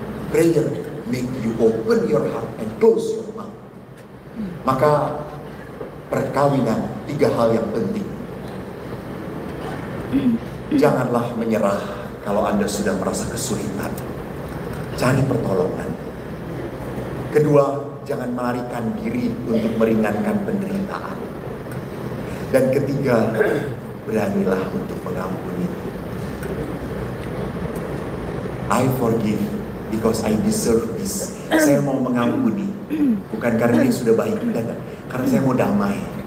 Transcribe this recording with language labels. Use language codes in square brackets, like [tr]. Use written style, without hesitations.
[en] Prayer make you open your heart and close your mouth. [id] Maka perkawinan 3 hal yang penting. Janganlah menyerah kalau Anda sudah merasa kesulitan. Cari pertolongan. Kedua, jangan melarikan diri untuk meringankan penderitaan. Dan ketiga, beranilah untuk mengampuni. [en] I forgive because I deserve this. [id] Saya mau mengampuni, bukan karena dia sudah baik, karena saya mau damai.